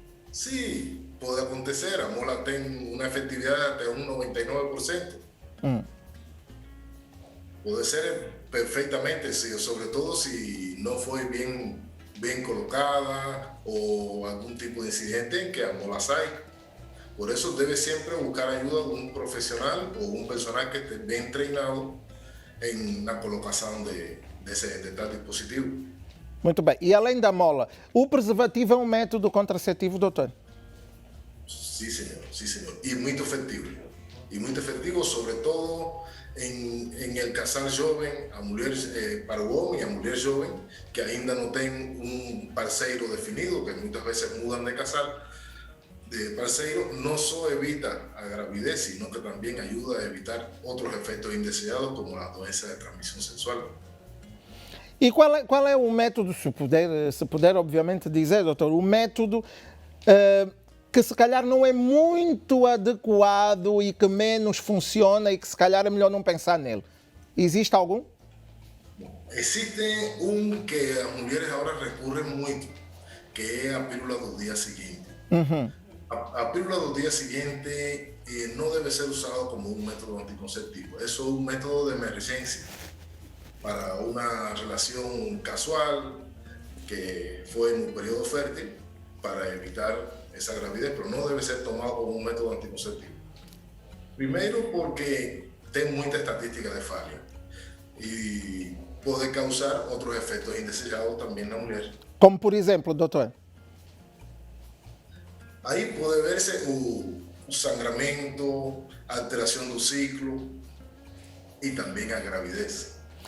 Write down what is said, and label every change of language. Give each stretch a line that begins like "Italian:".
Portuguese: Sim, pode acontecer. A mola tem uma efetividade até 99%. Pode ser perfeitamente, sobretudo se não foi bem colocada ou algum tipo de incidente em que a mola sai.
Spanish: Por eso debe siempre buscar ayuda de un profesional o un personal que esté bien entrenado en la colocación de tal dispositivo.
Portuguese: Muito bem. E além da mola, o preservativo é um método contraceptivo, doutor?
Spanish: Sí, señor. Y muy efectivo. Y muy efectivo, sobre todo en el casal joven, para el hombre y a mujer joven, que ainda no tienen un parceiro definido, que muchas veces mudan de casal. De parceiro no solo evita a gravidez, sino que también ayuda a evitar otros efectos indeseados como la doença de transmisión sexual.
Portuguese: E qual é o método, se puder obviamente dizer, doutor, o método que se calhar não é muito adequado e que menos funciona e que se calhar é melhor não pensar nele? Existe algum? Existe um que as mulheres agora recorrem muito, que é a pílula do dia seguinte. A pílula do dia seguinte
Spanish: no debe ser usado como un método anticonceptivo. Eso es un método de emergencia para una relación casual que fue en un periodo fértil para evitar esa gravidez, pero no debe ser tomado como un método anticonceptivo. Primero porque tiene mucha estadística de falla y puede causar otros efectos indeseados también en la mujer.
Portuguese: Como por exemplo, doutor? Aí pode verse o sangramento, a alteração do ciclo e também a gravidez.